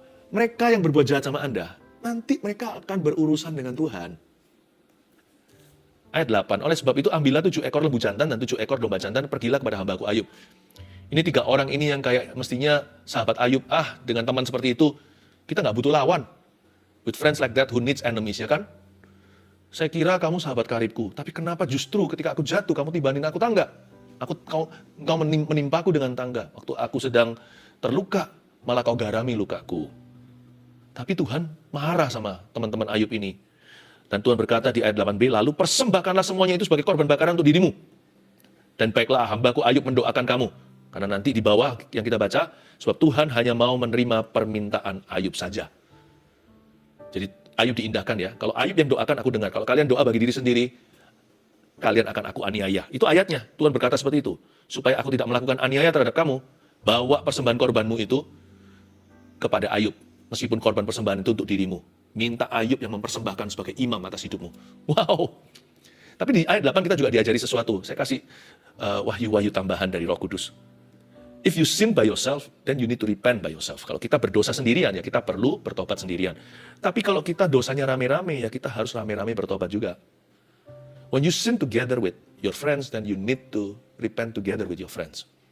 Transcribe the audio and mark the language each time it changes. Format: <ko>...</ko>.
<id>Mereka yang berbuat jahat sama Anda, nanti mereka akan berurusan dengan Tuhan. Ayat 8, oleh sebab itu ambillah 7 ekor lembu jantan dan 7 ekor domba jantan, pergilah kepada hambaku Ayub. Ini 3 orang ini yang kayak mestinya sahabat Ayub, dengan teman seperti itu, kita nggak butuh lawan.</id> <en>With friends like that who needs enemies,</en> <id>ya kan? Saya kira kamu sahabat karibku, tapi kenapa justru ketika aku jatuh, kamu tibanin aku tangga? Kau menimpaku dengan tangga. Waktu aku sedang terluka, malah kau garami lukaku. Tapi Tuhan marah sama teman-teman Ayub ini. Dan Tuhan berkata di ayat 8b, lalu persembahkanlah semuanya itu sebagai korban bakaran untuk dirimu. Dan baiklah hambaku Ayub mendoakan kamu. Karena nanti di bawah yang kita baca, sebab Tuhan hanya mau menerima permintaan Ayub saja. Jadi Ayub diindahkan ya. Kalau Ayub yang doakan, aku dengar. Kalau kalian doa bagi diri sendiri, kalian akan aku aniaya. Itu ayatnya. Tuhan berkata seperti itu. Supaya aku tidak melakukan aniaya terhadap kamu, bawa persembahan korbanmu itu kepada Ayub. Meskipun korban persembahan itu untuk dirimu. Minta Ayub yang mempersembahkan sebagai imam atas hidupmu. Wow. Tapi di ayat 8 kita juga diajari sesuatu. Saya kasih wahyu-wahyu tambahan dari Roh Kudus.</id> <en>If you sin by yourself, then you need to repent by yourself.</en> <id>Kalau kita berdosa sendirian, ya kita perlu bertobat sendirian. Tapi kalau kita dosanya rame-rame, ya kita harus rame-rame bertobat juga.</id> <en>When you sin together with your friends, then you need to repent together with your friends.</en>